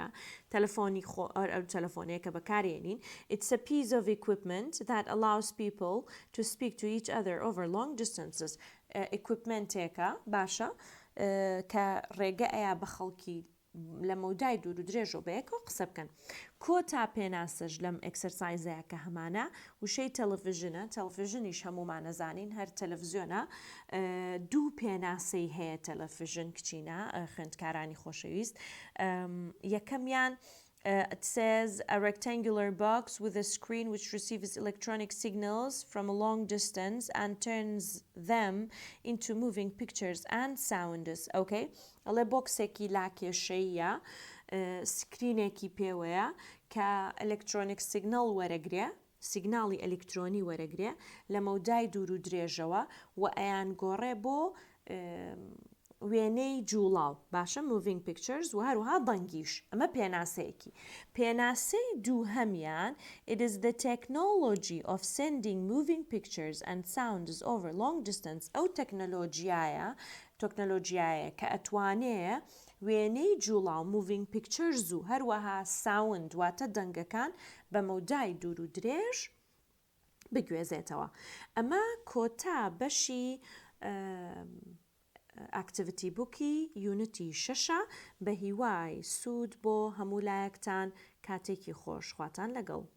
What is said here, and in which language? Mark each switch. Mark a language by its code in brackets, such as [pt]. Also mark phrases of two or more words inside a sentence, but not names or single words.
[ckb] تەلەفۆنی تەلەفۆنەیە کە بەکارێنین [en] it's a piece of equipment that allows people to speak to each other over long distances [ckb] equipmentێکە باشە کە ڕێگە ئەیە بە خەڵکی لە مەودای دوور و درێژەوە بەیەکەوە قسە بکەن کۆتا پێناسەش لەم ئەکسەرسایزەیە کە هەمانە وشەی تەلەڤیژنە تەلەڤیژنیش هەمومان نەزانین هەر تەلەڤیزیۆنە دوو پێناسەی هەیە تەلەڤیژن کچینە خوێندکارانی خۆشەویست یەکەمیان [en] it says a rectangular box with a screen which receives electronic signals from a long distance and turns them into moving pictures and sounds. Okay? [ckb] ئەڵێ بۆکسێکی لاکێشەیە سکرینێکی پێوەیە کە [en] electronic signal [ckb] وەرەگرێ سیگناڵی ئەلکترۆنی وەرەگرێ لە مەودای دوور و درێژەوە و ئەیان گۆڕێ بۆ وێنەی جوڵاو باشە [en] moving pictures [ckb] و هەروها بەنگیش ئەمە پێناسەیەکی پێناسەی دووهەمیان [en] it is the technology of sending moving pictures and sounds over long distance [ckb] ئەو تەکنەلۆجیایە کە ئەتوانێ وێنەی جوڵاو [en] moving pictures [ckb] و هەروەها sound واتە دەنگەکان بە مەودای دوور و درێژ بگوێزێتەوە ئەمە کۆتا بەشی ئاکتیڤیتی بووکی یونیتی 6 بە هیوای سوود بۆ هەموو لایەکتان کاتێکی خۆش خواتان لەگەڵ